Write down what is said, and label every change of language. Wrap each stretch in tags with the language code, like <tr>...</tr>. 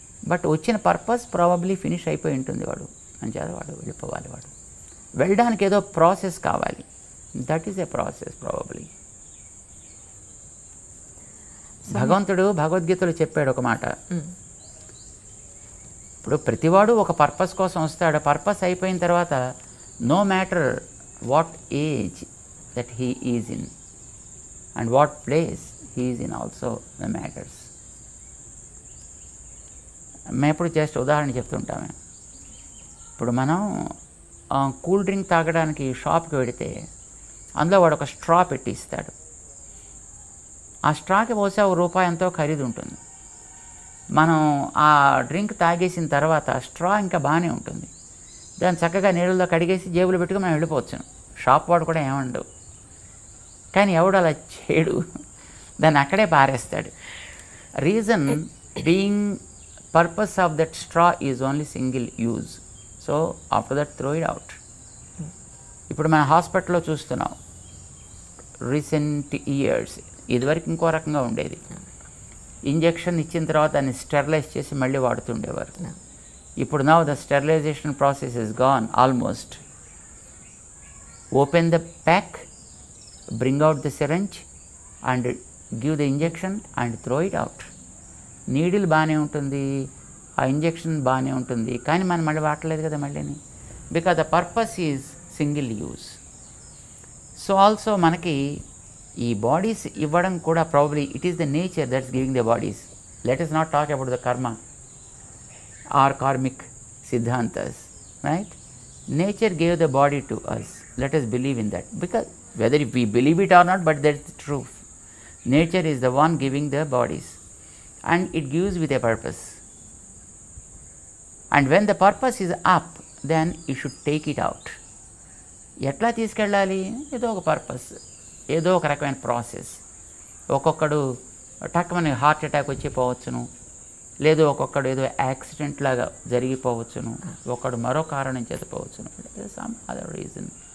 <te>But వచ్చిన purpose probably finish అయిపోయి ఉంటుంది. వాడు అంచేత వాడు వెళ్ళిపోవాలి. వాడు వెళ్ళడానికి ఏదో ప్రాసెస్ కావాలి.</te> <en>That is a process probably.</en> <te>భగవంతుడు భగవద్గీతలో చెప్పాడు ఒక మాట. ఇప్పుడు ప్రతివాడు ఒక పర్పస్ కోసం వస్తాడు. పర్పస్ అయిపోయిన తర్వాత</te> <en>no matter what age that he is in and what place he is in also the matters.</en> <te>మేము ఇప్పుడు జస్ట్ ఉదాహరణ చెప్తుంటాము. ఇప్పుడు మనం కూల్ డ్రింక్ తాగడానికి షాప్కి వెడితే అందులో వాడు ఒక స్ట్రా పెట్టి ఇస్తాడు. ఆ స్ట్రాకి పోసే ₹1 ఎంతో ఖరీదు ఉంటుంది. మనం ఆ డ్రింక్ తాగేసిన తర్వాత స్ట్రా ఇంకా బాగానే ఉంటుంది. దాన్ని చక్కగా నీళ్ళలో కడిగేసి జేబులో పెట్టుకుని మనం వెళ్ళిపోవచ్చును. షాప్ వాడు కూడా ఏమండవు. కానీ ఎవడు అలా చేయడు, దాన్ని అక్కడే పారేస్తాడు.</te> <en>Reason being purpose of that straw is only single use. So after that throw it out.</en> <te>ఇప్పుడు మన హాస్పిటల్లో చూస్తున్నాం</te> <en>Recent years.</en> <te>ఇదివరకు ఇంకో రకంగా ఉండేది. ఇంజెక్షన్ ఇచ్చిన తర్వాత దాన్ని స్టెరిలైజ్ చేసి మళ్ళీ వాడుతుండేవారు. ఇప్పుడు</te> <en>now the sterilization process is gone almost. Open the pack, bring out the syringe and give the injection and throw it out.</en> <te>Needle బాగానే ఉంటుంది, ఆ ఇంజెక్షన్ బాగానే ఉంటుంది, కానీ మనం మళ్ళీ వాడలేదు కదా మళ్ళీని.</te> <en>Because the purpose is single use. So also</en> <te>మనకి ఈ బాడీస్ ఇవ్వడం కూడా</te> <en>Probably it is the nature that's giving the bodies. Let us not talk about the karma or karmic siddhantas, right? Nature gave the body to us. Let us believe in that, because whether if we believe it or not, but that's the truth. Nature is the one giving the bodies and it gives with a purpose. And when the purpose is up, then you should take it out.</en> <te>ఎట్లా తీసుకెళ్ళాలి? ఏదో ఒక purpose, ఏదో ఒక రకమైన process. ఒక్కొక్కడు టక్కుమని heart attack వచ్చి పోవచ్చును, లేదు ఒక్కొక్కడు ఏదో యాక్సిడెంట్ లాగా జరిగిపోవచ్చును, ఒకడు మరో కారణం చేత పోవచ్చును,</te> <en>Some other reason.</en>